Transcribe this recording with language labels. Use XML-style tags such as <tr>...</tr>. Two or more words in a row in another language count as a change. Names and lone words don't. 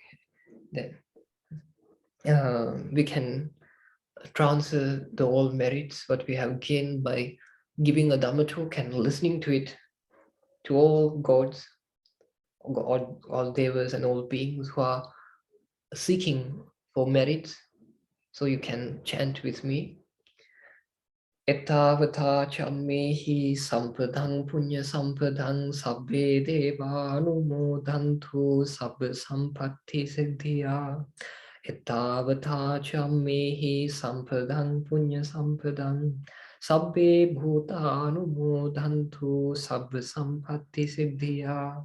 <en>Then we can transfer the all merits what we have gained by giving a Dhamma talk and listening to it to all gods, all devas and all beings who are seeking for merits. So you can chant with me.</en> <pi>Ettavata chammehi sampadang punya sampadang sabbe devanumodantu sabba sampatti siddhya. Ettavata chammehi sampadang punya sampadang sabbe bhutanumodantu sabba sampatti siddhya.</pi>